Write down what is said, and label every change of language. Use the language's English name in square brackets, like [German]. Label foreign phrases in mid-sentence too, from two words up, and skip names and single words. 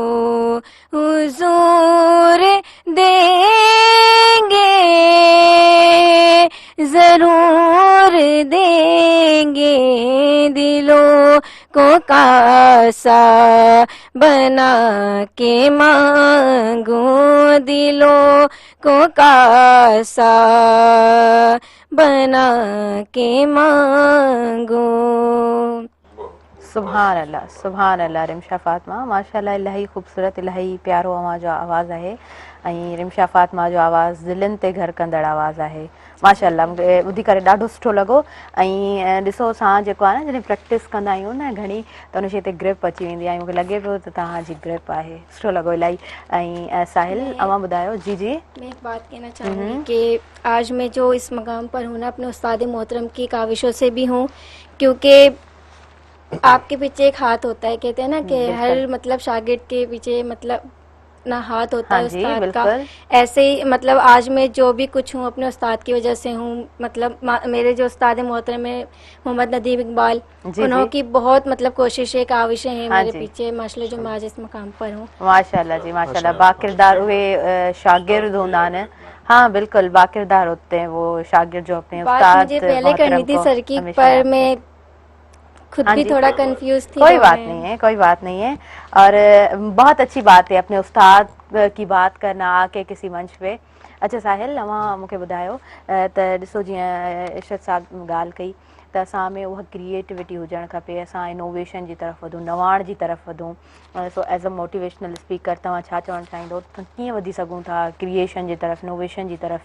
[Hindi] हुजूर देंगे, जरूर देंगे, दिलों को कासा बना के मांगो, दिलों को कासा बना के मांगो। [Arabic] سبحان الله [Sindhi] रिमशा फ़ातिमा, माशाअल्लाह इलाही ख़ूबसूरत, इलाही प्यारो अवां जो आवाज़ आहे। ऐं रिमशा फ़ातिमा जो आवाज़ दिलनि ते घर कंदड़ आवाज़ आहे। माशाअल्लाह मूंखे ॿुधी करे ॾाढो सुठो लॻो। ऐं ॾिसो असां जेको आहे न जॾहिं प्रैक्टिस कंदा आहियूं न घणी, त उन शइ ते ग्रिप अची वेंदी आहे। मूंखे लॻे पियो त तव्हांजी ग्रिप आहे, सुठो लॻो इलाही। ऐं साहिल अवां ॿुधायो। जी जी, [Hindi] मैं एक बात कहना चाहूँगी कि आज मैं जो इस मकाम पर हूँ ना, अपने उस्ताद मोहतरम की काविशों से भी हूँ, क्योंकि आपके पीछे एक हाथ होता है। कहते हैं ना कि हर मतलब शागिर्द के पीछे मतलब ना हाथ होता है उस्ताद का। ऐसे ही मतलब आज मैं जो भी कुछ हूँ अपने उस्ताद की वजह से हूँ। मतलब मेरे जो उस्ताद मोहतरम है मोहम्मद नदीम इकबाल, उन्होंने बहुत मतलब कोशिशें काविशें हैं मेरे पीछे, माशाल्लाह जो मैं आज इस मकाम पर हूँ। [Sindhi] माशाल्लाह जी माशाल्लाह। बाकिरदार उहे शागिर्द हूंदा आहिनि। [Hindi] हाँ बिल्कुल, बाकिरदार होते हैं वो शागिर्द जो अपने उस्ताद मुझे पहले करनी थी सर की, पर मैं खुद भी थोड़ा कंफ्यूज थी। कोई बात नहीं है, कोई बात नहीं है। और बहुत अच्छी बात है अपने उस्ताद की बात करना आके किसी मंच पे। [Sindhi] अच्छा साहिल, अवां मूंखे ॿुधायो त ॾिसो जीअं इरशाद साहब ॻाल्हि कई त असां में उहा क्रिएटिविटी हुजणु खपे, असां इनोवेशन जी तरफ़ वधूं, नवाण जी तरफ़ वधूं। सो [English] as a motivational speaker [Sindhi] तव्हां छा चवणु चाहींदो, कीअं वधी सघूं था क्रिएशन जी तरफ़, इनोवेशन जी तरफ़?